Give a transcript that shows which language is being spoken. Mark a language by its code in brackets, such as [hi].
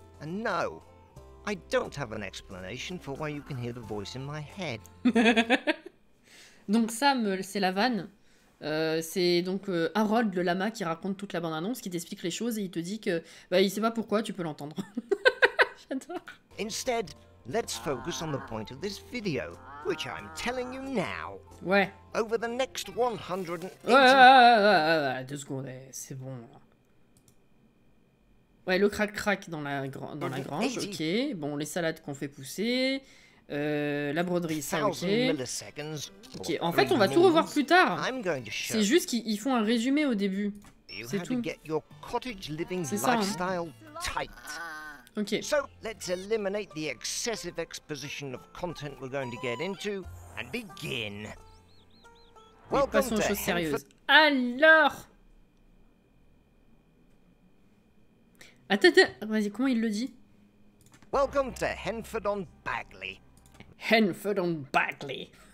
[en] And no, I don't have an explanation for why you can hear the voice in my head. [fr] Donc Sam, c'est la vanne. C'est donc Harold le lama qui raconte toute la bande-annonce, qui t'explique les choses et il te dit que bah, il sait pas pourquoi, tu peux l'entendre. J'adore. [en] Instead, let's focus on the point of this video, which I'm telling you now. [fr] Ouais. [en] Over the next 180... [fr] Ouais, 2 secondes, c'est bon. Ouais, le crac-crac dans la grange, ok. Bon, les salades qu'on fait pousser. La broderie, ça, ok. Ok, en fait, on va tout revoir plus tard. C'est juste qu'ils font un résumé au début. C'est tout. C'est ça, hein. Ok. [en] So, let's eliminate the excessive exposition of content we're going to get into and begin. [fr] Passons aux choses sérieuses. Alors. Attends, vas-y, comment il le dit? [en] Welcome to Henford-on-Bagley. Henford-on-Bagley.